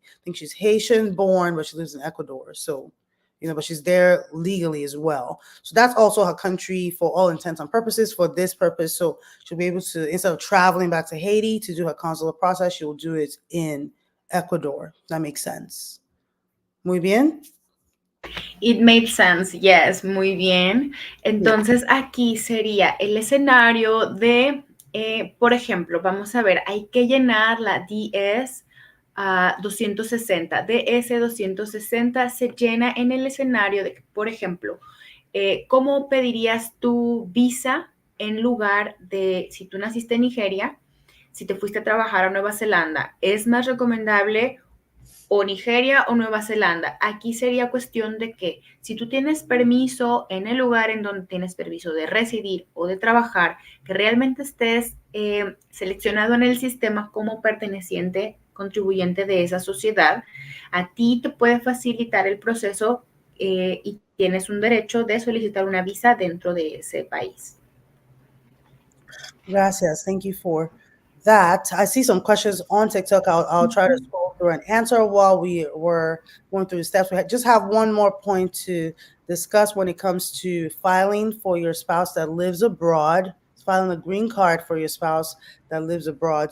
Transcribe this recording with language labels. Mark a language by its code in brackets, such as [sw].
[en] I think she's Haitian born, but she lives in Ecuador. So, but she's there legally as well. So that's also her country for all intents and purposes for this purpose. So she'll be able to, instead of traveling back to Haiti to do her consular process, she will do it in Ecuador. That makes sense. [es] Muy bien. [en] It made sense, yes, [es] muy bien. Entonces aquí sería el escenario de, por ejemplo, vamos a ver, hay que llenar la DS 260. DS 260 se llena en el escenario de, por ejemplo, ¿cómo pedirías tu visa en lugar de, si tú naciste en Nigeria, si te fuiste a trabajar a Nueva Zelanda? ¿Es más recomendable o Nigeria o Nueva Zelanda? Aquí sería cuestión de que si tú tienes permiso en el lugar en donde tienes permiso de residir o de trabajar, que realmente estés seleccionado en el sistema como perteneciente, contribuyente de esa sociedad, a ti te puede facilitar el proceso y tienes un derecho de solicitar una visa dentro de ese país. Gracias. [en] Thank you for that. I see some questions on TikTok. I'll try to scroll through and answer while we were going through the steps. We just have one more point to discuss when it comes to filing for your spouse that lives abroad, filing a green card for your spouse that lives abroad.